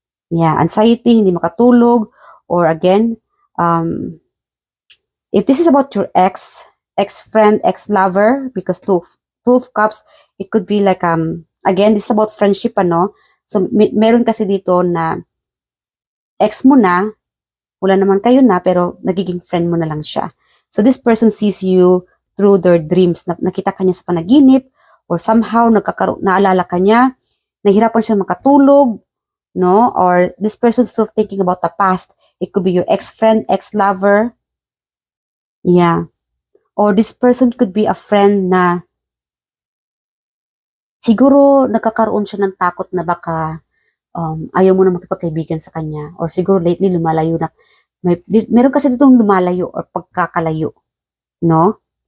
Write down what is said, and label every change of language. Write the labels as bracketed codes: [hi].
[en] Yeah, anxiety, [tl] hindi makatulog [en] or again, if this is about your ex-friend, ex-lover, because two of cups, it could be like, again, this is about friendship, ano? [tl] So, meron kasi dito na ex mo na, wala naman kayo na, pero nagiging friend mo na lang siya. [en] So, this person sees you through their dreams. [tl] Nakita ka niya sa panaginip, [en] or somehow, [tl] naalala ka niya, nahirapan siya makatulog, no? [en] Or this person still thinking about the past. It could be your ex-friend, ex-lover. Yeah. Or this person could be a friend [tl] na siguro nakakaroon siya ng takot na baka ayaw mo na makipagkaibigan sa kanya. Or siguro lately lumalayo na. Meron kasi ditong lumalayo or pagkakalayo. No?